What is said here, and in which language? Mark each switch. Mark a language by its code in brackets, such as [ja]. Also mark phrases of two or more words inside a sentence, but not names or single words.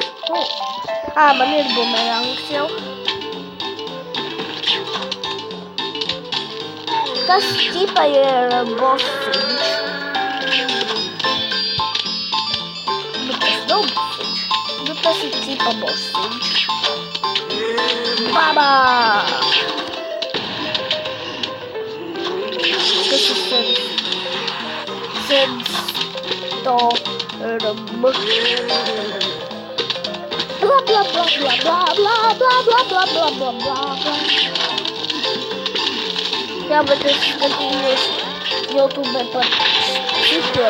[lv] Man ir bumerangs jau. Tas ķipa ir bossiņš. Tas nav bossiņš. Tas ir ķipa bossiņš. Baba! Tas ir Sandstorm. Bla bla bla bla bla bla bla bla bla bla bla bla. Jā, bet es skatījos YouTube par šitiem.